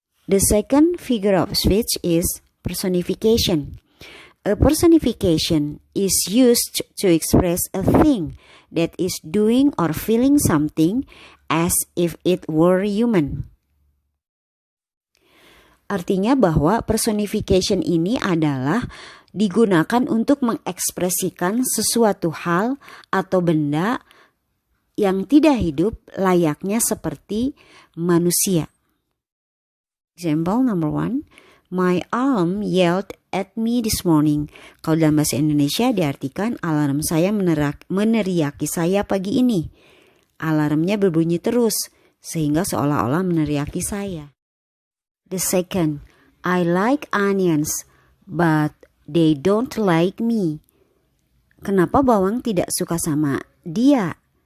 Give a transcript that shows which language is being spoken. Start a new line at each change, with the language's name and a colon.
English: The second figure of speech is personification. A personification is used to express a thing that is doing or feeling something as if it were human.
Indonesian: Artinya bahwa personification ini adalah digunakan untuk mengekspresikan sesuatu hal atau benda yang tidak hidup layaknya seperti manusia.
English: Example number 1, my alarm yelled at me this morning.
Indonesian: Kalau dalam bahasa Indonesia diartikan alarm saya meneriaki saya pagi ini. Alarmnya berbunyi terus sehingga seolah-olah meneriaki saya.
English: The second, I like onions but they don't like me.
Indonesian: Kenapa bawang tidak suka sama dia?